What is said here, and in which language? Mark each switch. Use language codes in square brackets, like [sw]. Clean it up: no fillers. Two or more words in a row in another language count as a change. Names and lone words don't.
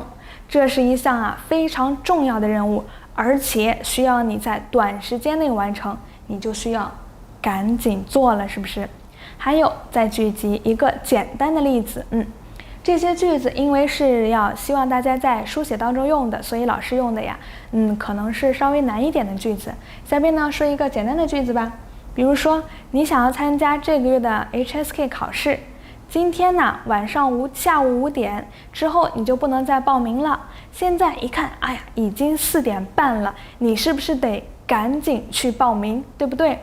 [zh] 這是一項非常重要的任務，而且需要你在短時間內完成，你就需要趕緊做了，是不是？還有再舉幾一個簡單的例子，這些句子因為是要希望大家在書寫當中用的，所以老師用的可能是稍微難一點的句子。下邊呢說一個簡單的句子吧，比如說你想要參加這個月的 HSK 考試，今天呢下午5點之後你就不能再報名了。現在一看，已經4點半了，你是不是得趕緊去報名，對不对？